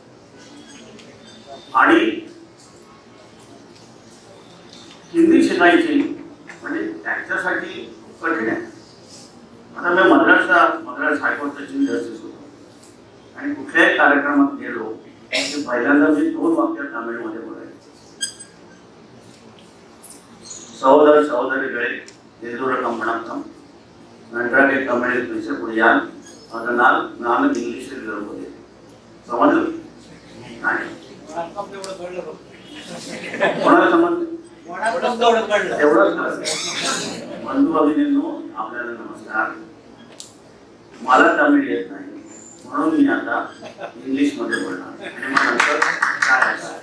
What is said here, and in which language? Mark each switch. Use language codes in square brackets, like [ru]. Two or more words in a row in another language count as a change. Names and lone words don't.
[mr] आणि हिंदी शिकायची म्हणजे त्यांच्यासाठी कठीण आहे. आता मी मद्रास हायकोर्टचा चीफ जस्टिस होतो आणि कुठल्याही कार्यक्रमात गेलो की पहिल्यांदा मी 2 वाक्य तामिळमध्ये बोलायचो. [ta] सहोदर सहोदरीகளே எல்லோருக்கும் வணக்கம், நன்றாக தமிழில் பேசக்கூடியான், அதனால் நானும் இங்கிலீஷில் விரும்புகிறேன். [mr] समजलं नाही? कोणाला समजलं? तेवढंच. बंधू भगिनींनो आपल्याला नमस्कार. मला तमिळ येत नाही म्हणून मी आता इंग्लिश मध्ये बोलणार आणि मग नंतर काय.